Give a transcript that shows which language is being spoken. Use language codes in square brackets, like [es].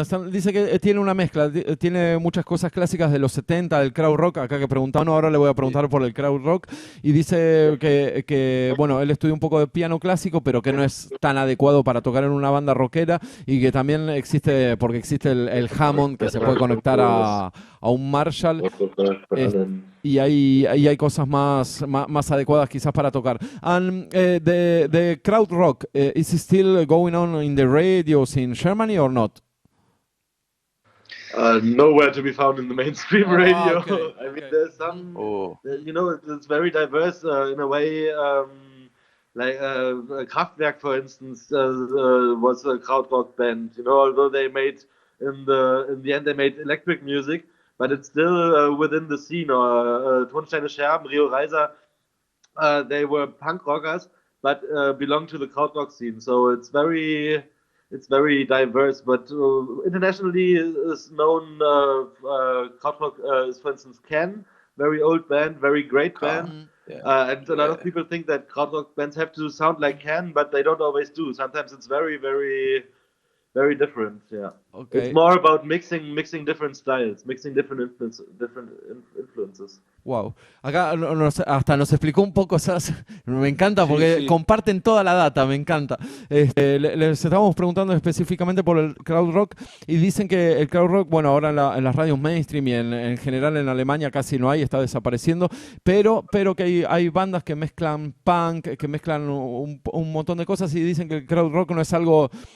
[es] Dice que tiene una mezcla, tiene muchas cosas clásicas de los 70, del crowd rock, acá que preguntaba, ahora le voy a preguntar por el crowd rock, y dice que bueno, él estudia un poco de piano clásico, pero que no es tan adecuado para tocar en una banda rockera, y que también existe el Hammond, que se puede conectar a un Marshall, y hay cosas más adecuadas quizás para tocar. [en] And the crowd rock, is it still going on in the radios in Germany or not? Nowhere to be found in the mainstream radio. Okay, I mean, there's some, you know, it's very diverse in a way. Like Kraftwerk, for instance, was a krautrock band. You know, although they made in the end they made electric music, but it's still within the scene. Or Tonsteine Scherben, Rio Reiser, they were punk rockers, but belong to the krautrock scene. So it's very it's very diverse. But internationally is known krautrock is, for instance, Ken, very old band, very great band. And a lot of people think that krautrock bands have to sound like Can, but they don't always do. Sometimes it's very, very, very different. Yeah. Okay. It's more about mixing different styles, mixing different influences. Wow. [es] Acá hasta nos explicó un poco, ¿sabes? Me encanta porque comparten toda la data, me encanta. Les estábamos preguntando específicamente por el krautrock y dicen que el krautrock, bueno, ahora en las radios mainstream y en general en Alemania casi no hay, está desapareciendo, pero que hay bandas que mezclan punk, que mezclan un montón de cosas y dicen que el krautrock no es algo